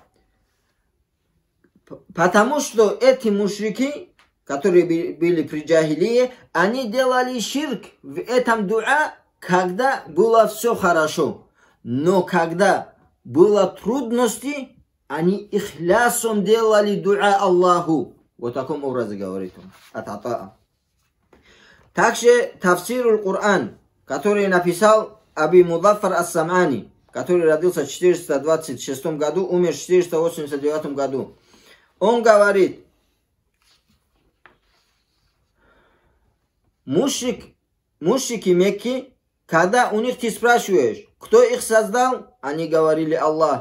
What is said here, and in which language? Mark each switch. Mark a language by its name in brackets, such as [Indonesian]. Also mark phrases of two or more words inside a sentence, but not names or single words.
[Russian] Потому что эти мушрики, которые были при джахилии, они делали ширк в этом дуа, когда было все хорошо. Но когда было трудности, они ихлясом делали дуа Аллаху. Вот таком образе говорит он. От Атаа. Также тафсир аль-Кур'ан, который написал Аби Мудаффар ас-Сам'ани, который родился в 426 году, умер в 489 году. Он говорит, мушрики Мекки, когда у них ты спрашиваешь, кто их создал, они говорили Аллах.